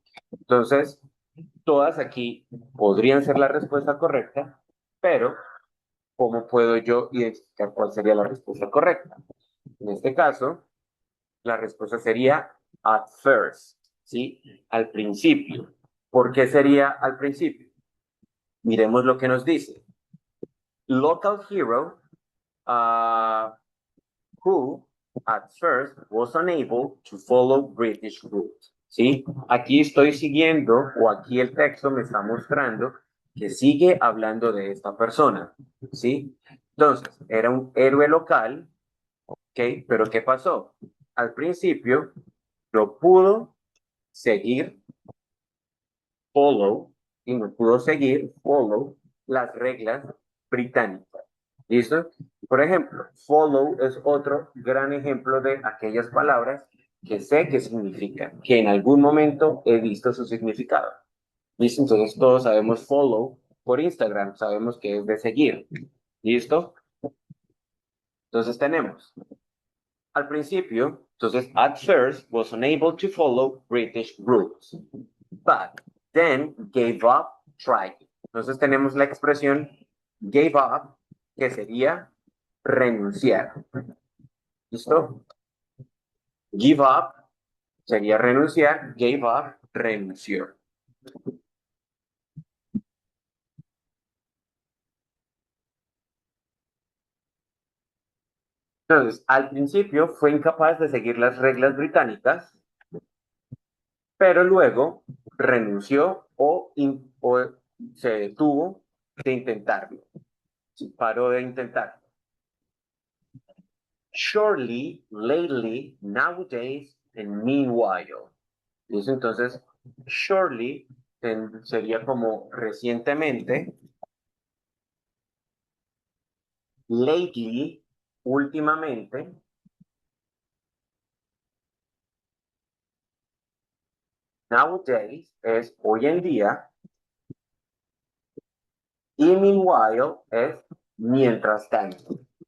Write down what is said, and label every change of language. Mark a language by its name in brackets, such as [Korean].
[Spanish] Entonces, todas aquí podrían ser la respuesta correcta, pero ¿cómo puedo yo identificar cuál sería la respuesta correcta? En este caso, la respuesta sería at first, ¿sí? Al principio. ¿Por qué sería al principio? Miremos lo que nos dice. [English] Local hero who at first was unable to follow British rules. [Spanish] ¿Sí? Aquí estoy siguiendo, o aquí el texto me está mostrando que sigue hablando de esta persona. ¿Sí? Entonces, era un héroe local, ¿ok? Pero ¿qué pasó? Al principio no pudo seguir, y no pudo seguir, las reglas británicas. ¿Listo? Por ejemplo, follow es otro gran ejemplo de aquellas palabras que sé que significan, que en algún momento he visto su significado. ¿Listo? Entonces todos sabemos follow por Instagram, sabemos que es de seguir. ¿Listo? Entonces tenemos al principio, entonces, [English] at first was unable to follow British rules, but then gave up trying. [Spanish] Entonces tenemos la expresión gave up, que sería renunciar. ¿Listo? Give up sería renunciar, gave up, renunció. Entonces, al principio fue incapaz de seguir las reglas británicas, pero luego renunció o se detuvo de intentarlo. Paró de intentarlo. [English] Surely, lately, nowadays, and meanwhile. [Spanish] ¿Listo? Entonces, surely sería como recientemente, lately, últimamente, nowadays es hoy en día, y meanwhile es mientras tanto.